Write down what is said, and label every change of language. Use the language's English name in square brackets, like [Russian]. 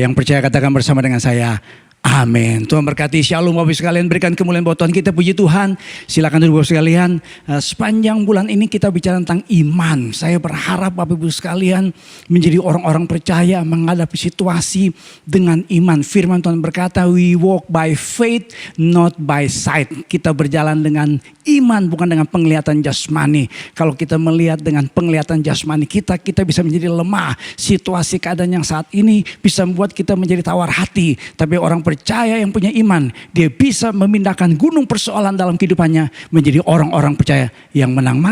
[Indonesian] Yang percaya katakan bersama dengan saya, amin. Tuhan berkati. Shalom Bapak Ibu sekalian. Berikan kemuliaan buat Tuhan kita. Puji Tuhan. Silakan duduk Bapak Ibu sekalian. Sepanjang bulan ini kita bicara tentang iman. Saya berharap Bapak Ibu sekalian menjadi orang-orang percaya menghadapi situasi dengan iman. Firman Tuhan berkata, [English] we walk by faith not by sight. [Indonesian] Kita berjalan dengan iman bukan dengan penglihatan jasmani. Kalau kita melihat dengan penglihatan jasmani kita bisa menjadi lemah. Situasi keadaan yang saat ini bisa membuat kita menjadi tawar hati. Tapi orang percaya yang punya iman, dia bisa memindahkan gunung persoalan dalam kehidupannya menjadi orang-orang percaya yang menang.